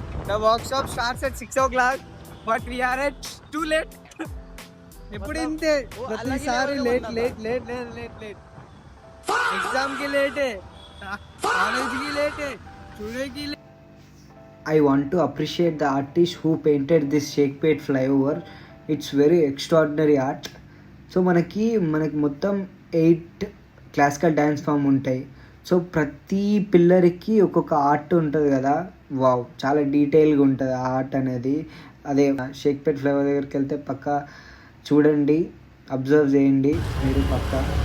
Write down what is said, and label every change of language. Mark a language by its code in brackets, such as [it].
[en] The workshop starts at 6 o'clock, but we are at too late. [te] ఇప్పుడు ఇంతే ప్రతిసారి late late late late late late. ఎగ్జామ్కి లేటే, కాలేజ్కి లేటే, స్టూడెంట్కి late. [en] I want to appreciate the artist who painted this Shakepet flyover. It's very extraordinary art. [te] So మనకి మొత్తం 8 classical dance form ఉంటాయి. So ప్రతి పిల్లర్కి ఒక్కొక్క ఆర్ట్ ఉంటుంది కదా. వావ్, చాలా డీటెయిల్గా ఉంటుంది ఆ ఆర్ట్ అనేది. అదే షేక్పేట్ ఫ్లైఓవర్ దగ్గరికి వెళ్తే పక్కా చూడండి, అబ్జర్వ్ చేయండి మీరు పక్కా.